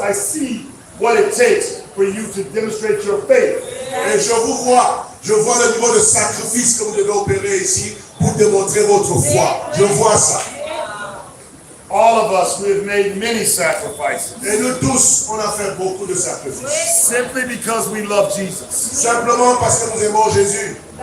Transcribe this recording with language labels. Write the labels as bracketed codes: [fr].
[en] I see what it takes for you to demonstrate your faith. [fr] Et je vois le niveau de sacrifice que vous devez opérer ici pour démontrer votre foi. Je vois ça. [en] All of us, we have made many sacrifices. [fr] Et nous tous, on a fait beaucoup de sacrifices. [en] Simply because we love Jesus. [fr] Simplement parce que nous aimons Jésus.